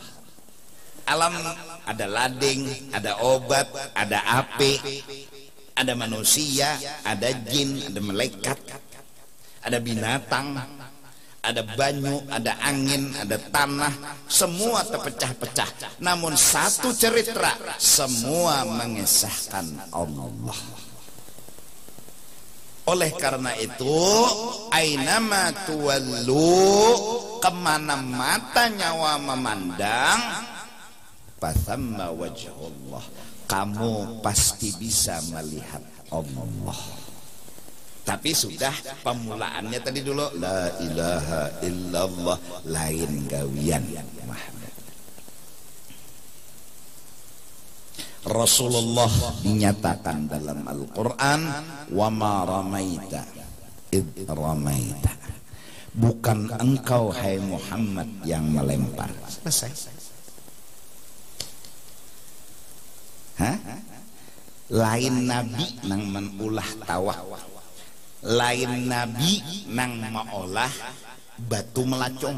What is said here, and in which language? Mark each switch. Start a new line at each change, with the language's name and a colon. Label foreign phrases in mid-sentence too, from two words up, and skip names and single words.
Banjar: Alam ada lading, ada obat, ada api, ada manusia, ada jin, ada malaikat, ada binatang, ada banyu, ada angin, ada tanah, semua terpecah-pecah. Namun satu cerita semua mengesahkan Allah. Oleh karena itu,
Arabic: أينما تولوا,
Banjar: kemana mata nyawa memandang,
Arabic: فثم وجه الله,
Banjar: kamu pasti bisa melihat Allah. Tapi sudah pemulaannya tadi dulu,
Arabic: لا إله إلا الله,
Banjar: lain gawian Muhammad. Rasulullah dinyatakan dalam Al-Quran,
Arabic: وما رميت إذ رميت,
Banjar: bukan engkau hai Muhammad yang melempar. Selesai. Hah? Lain nabi nang menulah tawa, lain nabi nang maolah batu melacung.